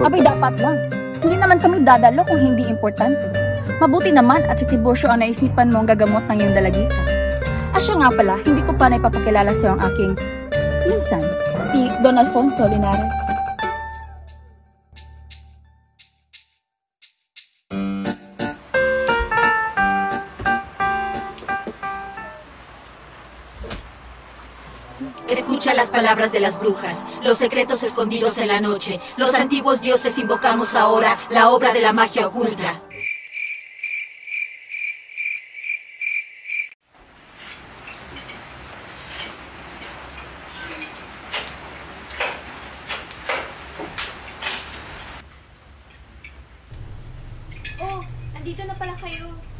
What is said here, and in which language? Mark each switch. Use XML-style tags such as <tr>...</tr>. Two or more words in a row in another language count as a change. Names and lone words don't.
<tl>Abay, dapat lang. Hindi naman kami dadalo kung hindi importante. Mabuti naman at si Tiburcio ang naisipan mong gagamot ng iyong dalagita. Siya nga pala, hindi ko pa naipapakilala sa ang aking pinsan, si Don Alfonso Linares.</tl> <es>Escucha las palabras de las brujas, los secretos escondidos en la noche. Los antiguos dioses invocamos ahora la obra de la magia oculta.</es> <tl>Oh, andito na pala kayo.</tl>